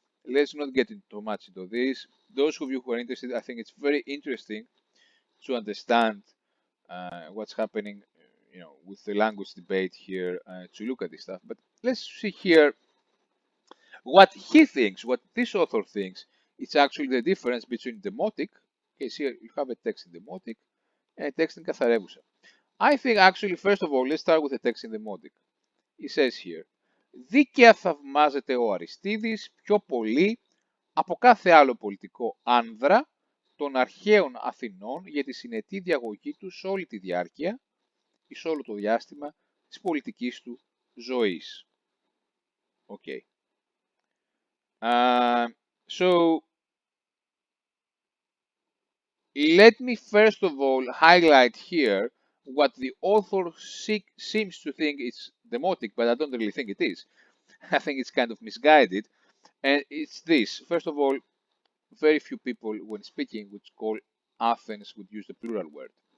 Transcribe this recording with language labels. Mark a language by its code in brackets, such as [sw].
[en] Let's not get too much into this. Those of you who are interested, I think it's very interesting to understand what's happening, with the language debate here, to look at this stuff. But let's see here what he thinks, what this author thinks. It's actually the difference between demotic. Okay, so here you have a text in demotic and a text in Katharevousa. I think actually, first of all, let's start with the text in demotic. [el] It says here, δίκαια θαυμάζεται ο Αριστίδης πιο πολύ από κάθε άλλο πολιτικό άνδρα των αρχαίων Αθηνών για τη συνετή διαγωγή του σε όλη τη διάρκεια ή σε όλο το διάστημα της πολιτικής του ζωής. [en] Okay. So, let me first of all highlight here what the author seems to think is demotic, but I don't really think it is. I think it's kind of misguided. And it's this. First of all, very few people, when speaking, would call Athens, would use the plural word.